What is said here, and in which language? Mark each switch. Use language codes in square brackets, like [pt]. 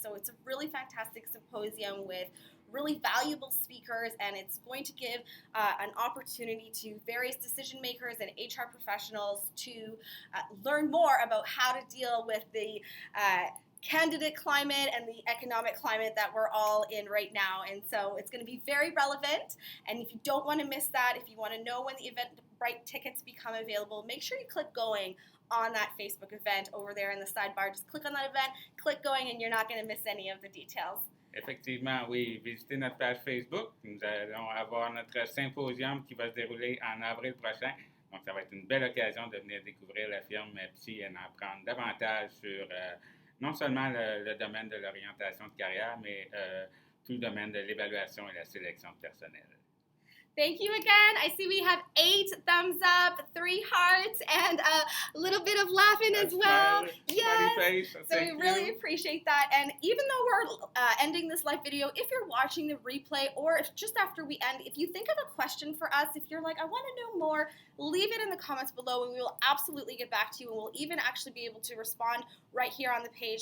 [en] So it's a really fantastic symposium with really valuable speakers, and it's going to give an opportunity to various decision makers and HR professionals to learn more about how to deal with the candidate climate and the economic climate that we're all in right now. And so it's going to be very relevant, and if you don't want to miss that, if you want to know when the Eventbrite tickets become available, make sure you click going on that Facebook event over there in the sidebar. Just click on that event, click going, and you're not going to miss any of the details. [fr] Effectivement, oui. Visitez notre page Facebook. Nous allons avoir notre symposium qui va se dérouler en avril prochain. Donc, ça va être une belle occasion de venir découvrir la firme Psy et en apprendre davantage sur non seulement le domaine de l'orientation de carrière, mais tout le domaine de l'évaluation et la sélection de personnel. [en] Thank you again. I see we have 8 thumbs up, 3 hearts, and a little bit of laughing as well. Yes. Smiley face. So we Thank really you. appreciate that. And even though we're ending this live video, if you're watching the replay or if just after we end, if you think of a question for us, if you're like, I want to know more, leave it in the comments below and we will absolutely get back to you. And we'll even actually be able to respond right here on the page.